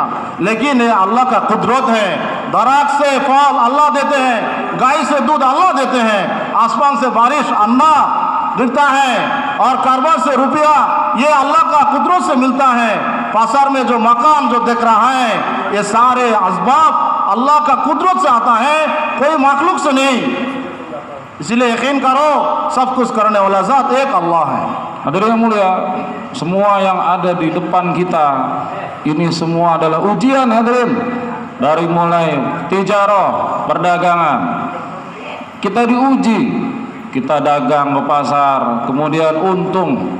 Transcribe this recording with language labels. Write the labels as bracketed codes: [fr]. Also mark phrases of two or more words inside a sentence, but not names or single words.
[hi] लेकिन ये अल्लाह का कुदरत है। दरख्त से फल अल्लाह देते हैं, गाय से दूध अल्लाह देते हैं, आसमान से बारिश अन्ना गिरता है, और कारोबार से रुपया ये अल्लाह का कुदरत से मिलता है। पासार में जो मकान जो देख रहा है ये सारे असबाब अल्लाह का कुदरत से आता है, कोई मखलूक से नहीं। इसलिए यकीन करो सब कुछ करने वाला ज़ात एक अल्लाह है। [id] Hadirin yang mulia, semua yang ada di depan kita ini semua adalah ujian hadirin. Dari mulai tijarah, perdagangan, kita diuji, kita dagang ke pasar, kemudian untung.